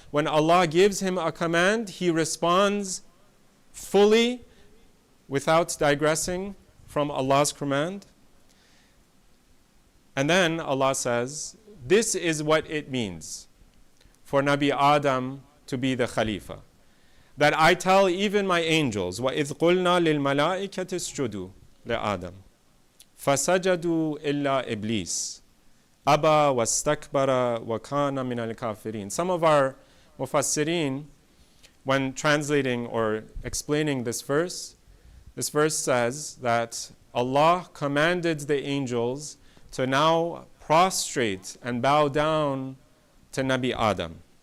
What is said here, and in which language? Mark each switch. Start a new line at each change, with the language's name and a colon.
English: When Allah gives him a command, he responds fully without digressing from Allah's command. And then Allah says, this is what it means for Nabi Adam to be the Khalifa. That I tell even my angels,
Arabic: وَإِذْ قُلْنَا لِلْمَلَائِكَةِ اسْجُدُوا لِآدَمَ فَسَجَدُوا إِلَّا إِبْلِيسَ أَبَى وَاسْتَكْبَرَ وَكَانَ مِنَ الْكَافِرِينَ.
English: Some of our mufassirin, when translating or explaining this verse says that Allah commanded the angels to now prostrate and bow down to Nabi Adam.